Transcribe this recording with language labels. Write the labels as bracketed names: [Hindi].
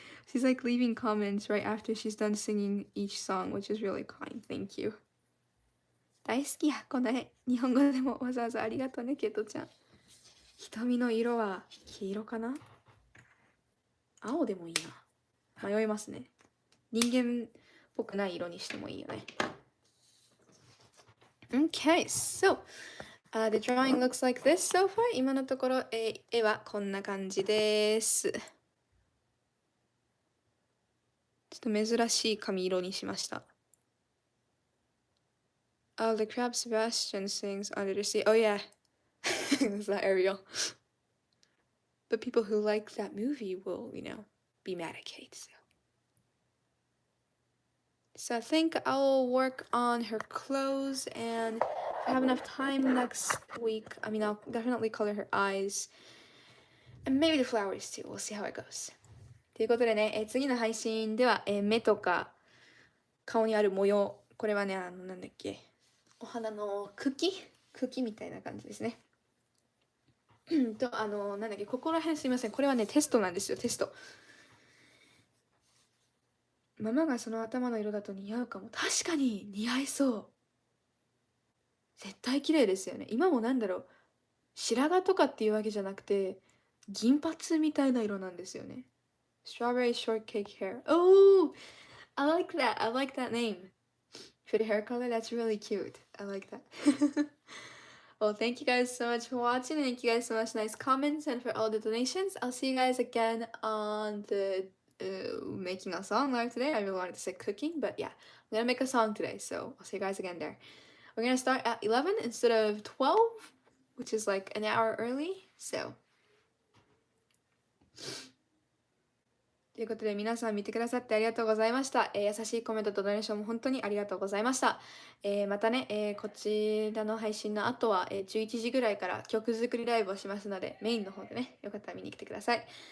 [English] She's like leaving comments right after she's done singing each song, which is really kind. Thank you. [Japanese] 大好きや、この絵。日本語でもわざわざありがとうね、ケイトちゃん。瞳の色は黄色かな？青でもいいな。迷いますね。人間っぽくない色にしてもいいよね。 [English] Okay, so the drawing looks like this so far. [Japanese] 今のところ、絵はこんな感じです。ちょっと珍しい髪色にしました。 [English] Oh, the crab Sebastian sings Under the Sea. Oh, yeah. It's not Ariel. But people who like that movie will, be mad at Kate. So I think I'll work on her clothes, and if I have enough time next week, I'll definitely color her eyes. And maybe the flowers too. We'll see how it goes. [Japanese] ということでね、次の配信では、目とか顔にある模様、これはね、なんだっけ、お花の茎みたいな感じですね。と、なんだっけ、ここら辺すいません。これはね、テストなんですよ、テスト。ママがその頭の色だと似合うかも。確かに似合いそう。絶対綺麗ですよね。今もなんだろう、白髪とかっていうわけじゃなくて、銀髪みたいな色なんですよね。 [English] Strawberry shortcake hair. Oh, I like that. I like that name. For the hair color, that's really cute. I like that. Well, thank you guys so much for watching, and thank you guys so much nice comments and for all the donations. I'll see you guys again on the making a song live today. I really wanted to say cooking, but yeah, I'm gonna make a song today, so I'll see you guys again there. We're gonna start at 11 instead of 12, which is like an hour early, so. [Japanese] ということで皆さん見てくださってありがとうございました。優しいコメントとドネーションも本当にありがとうございました。またね、こちらの配信の後は、11時ぐらいから曲作りライブをしますので、メインの方でね、よかったら見に来てください。